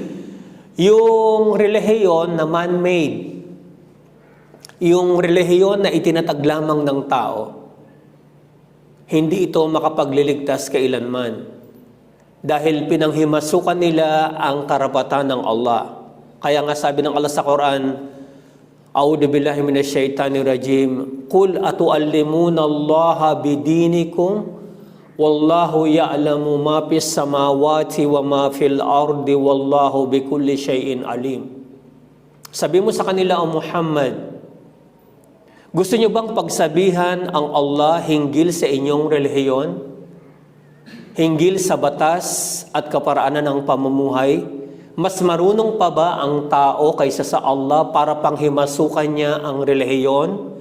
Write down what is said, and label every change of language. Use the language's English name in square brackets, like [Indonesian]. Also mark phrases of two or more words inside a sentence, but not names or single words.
[Filipino] Yung relihiyon na man-made, yung relihiyon na itinatag lamang ng tao, hindi ito makapagliligtas kailanman. Dahil pinanghimasukan nila ang karapatan ng Allah. Kaya nga sabi ng Allah sa Quran, [Arabic] أعوذ بالله من الشيطان الرجيم, قل أتعلمون الله بدينكم، والله يعلم ما في السماوات وما في الأرض والله بكل شيء عليم. [Filipino] Sabi mo sa kanila, O Muhammad, gusto niyo bang pagsabihan ang Allah hinggil sa inyong relihiyon? Hinggil sa batas at kaparaanan ng pamumuhay? Mas marunong pa ba ang tao kaysa sa Allah para panghimasukan niya ang relihiyon?